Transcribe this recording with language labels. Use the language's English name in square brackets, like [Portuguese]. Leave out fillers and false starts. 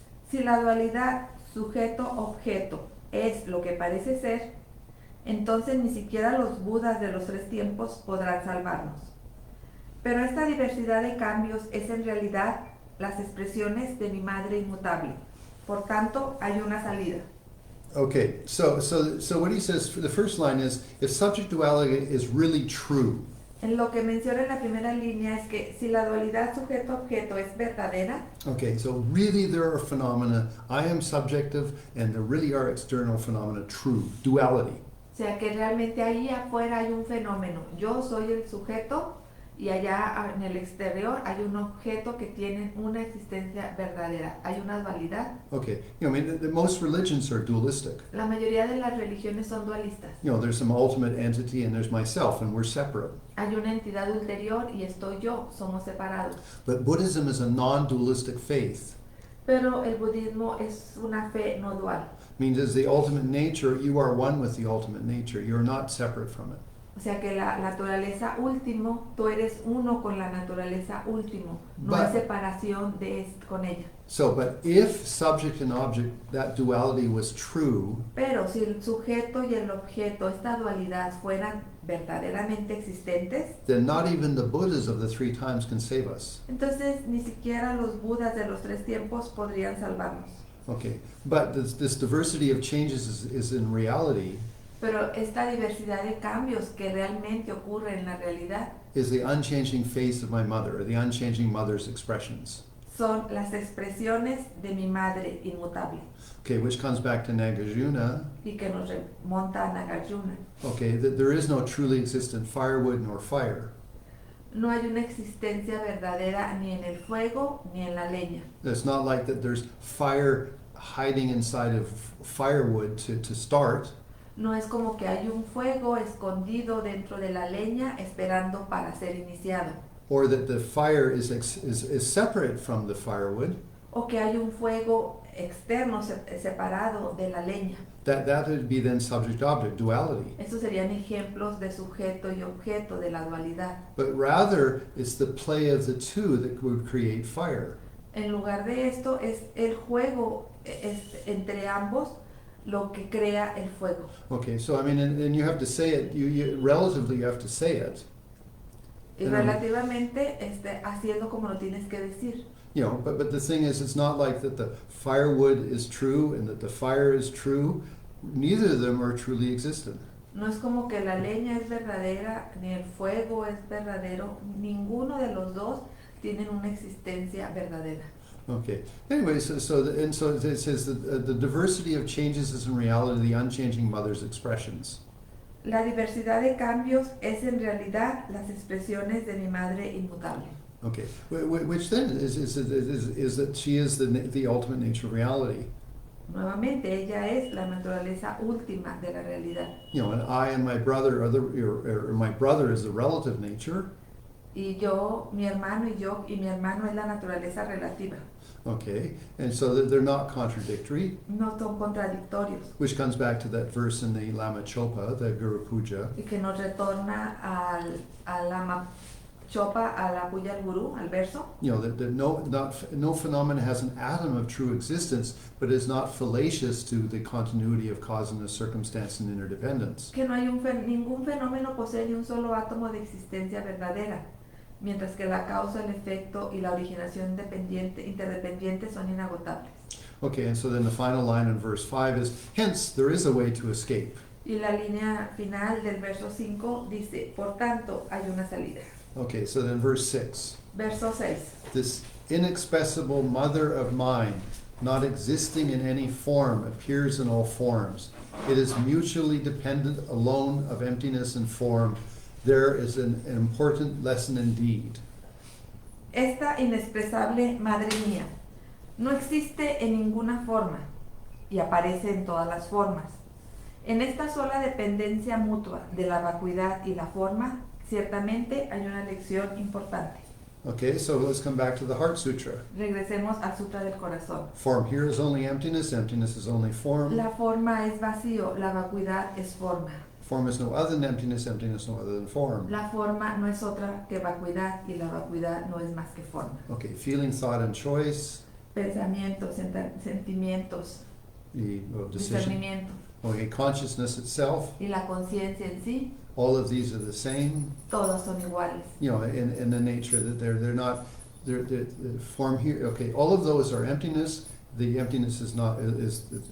[Spanish] Si la dualidad sujeto-objeto es lo que parece ser, entonces ni siquiera los Budas de los 3 tiempos podrán salvarnos. Pero esta diversidad de cambios es en realidad las expresiones de mi madre inmutable. Por tanto, hay una salida. [English] Okay, so what he says, the first line is, if subject duality is really true, [Spanish] En lo que menciona en la primera línea es que si la dualidad sujeto-objeto es verdadera, [English] Okay, so really there are phenomena, I am subjective, and there really are external phenomena, true, duality. [Spanish] o sea que realmente ahí afuera hay un fenómeno. Yo soy el sujeto y allá en el exterior hay un objeto que tiene una existencia verdadera. Hay una dualidad. [English] Okay, I mean, most religions are dualistic. [Spanish] La mayoría de las religiones son dualistas. [English] There's some ultimate entity and there's myself, and we're separate. [Spanish] Hay una entidad ulterior y estoy yo, somos separados. [English] But Buddhism is a non-dualistic faith. [Spanish] Pero el budismo es una fe no dual. [English] Means as the ultimate nature, you are one with the ultimate nature. You're not separate from it. [Spanish] O sea que la naturaleza último, tú eres uno con la naturaleza último. No hay separación con ella. [English] So, but if subject and object, that duality was true, [Spanish] Pero si el sujeto y el objeto, esta dualidad, fueran verdaderamente existentes, [English] then not even the Buddhas of the three times can save us. [Spanish] entonces ni siquiera los budas de los tres tiempos podrían salvarnos. [English] Okay, but this diversity of changes is in reality [Spanish] Pero esta diversidad de cambios que realmente ocurre en la realidad [English] is the unchanging face of my mother, or the unchanging mother's expressions. [Spanish] son las expresiones de mi madre inmutable [English] Okay, which comes back to Nagarjuna. [Spanish] y que nos remonta a Nagarjuna. [English] Okay, that there is no truly existent firewood nor fire. [Spanish] No hay una existencia verdadera ni en el fuego ni en la leña. [English] It's not like that there's fire hiding inside of firewood to start. [Spanish] No es como que hay un fuego escondido dentro de la leña esperando para ser iniciado. [English] Or that the fire is separate from the firewood. [Spanish] O que hay un fuego externo separado de la leña. [English] That would be then subject-object, duality. [Spanish] Estos serían ejemplos de sujeto y objeto de la dualidad. [English] But rather, it's the play of the two that would create fire. [Spanish] En lugar de esto, es el juego entre ambos lo que crea el fuego. [English] Okay, so I mean, and you have to say it, relatively you have to say it. [Spanish] Y relativamente haciendo como lo tienes que decir. [English] But the thing is, it's not like that the firewood is true and that the fire is true. Neither of them are truly existent. [Spanish] No es como que la leña es verdadera, ni el fuego es verdadero. Ninguno de los dos tienen una existencia verdadera. [English] Okay. Anyway, so it says that the diversity of changes is in reality the unchanging mother's expressions. [Spanish] La diversidad de cambios es en realidad las expresiones de mi madre inmutable. [English] Okay. Which then is that she is the ultimate nature of reality. [Spanish] Nuevamente, ella es la naturaleza última de la realidad. [English] And I and my brother or my brother is the relative nature. [Spanish] Y yo, mi hermano y mi hermano es la naturaleza relativa. [English] Okay, and so that they're not contradictory. [Spanish] No son contradictorios. [English] Which comes back to that verse in the Lama Chopa, the Guru Puja. [Spanish] Y que nos retorna al Lama Chopa, a la Puya al Guru, al verso. [English] That no phenomenon has an atom of true existence, but is not fallacious to the continuity of cause and the circumstance and interdependence. [Spanish] Que no hay ningún fenómeno posee ni un solo átomo de existencia verdadera, mientras que la causa, el efecto y la originación interdependientes son inagotables. [English] Okay, and so then the final line in verse 5 is, hence there is a way to escape. [Spanish] Y la línea final del verso 5 dice, por tanto hay una salida. [English] Okay, so then verse 6. [Spanish] Verso 6. [English] This inexpressible mother of mind, not existing in any form, appears in all forms. It is mutually dependent alone of emptiness and form. There is an important lesson indeed. [Spanish] Esta inexpresable madre mía no existe en ninguna forma y aparece en todas las formas. En esta sola dependencia mutua de la vacuidad y la forma, ciertamente hay una lección importante. [English] Okay, so let's come back to the Heart Sutra. [Spanish] Regresemos al Sutra del Corazón. [English] Form here is only emptiness, emptiness is only form. [Spanish] La forma es vacío, la vacuidad es forma. [English] Form is no other than emptiness, emptiness no other than form. [Spanish] La forma no es otra que vacuidad y la vacuidad no es más que forma. [English] Okay, feeling, thought, and choice. [Spanish] Pensamientos, sentimientos, [English] Decision. [Spanish] discernimiento [English] Okay, consciousness itself. [Spanish] y la conciencia en sí, [English] All of these are the same. [Spanish] todos son iguales. [English] In the nature that they're not. The form here. Okay, all of those are emptiness. The emptiness is not is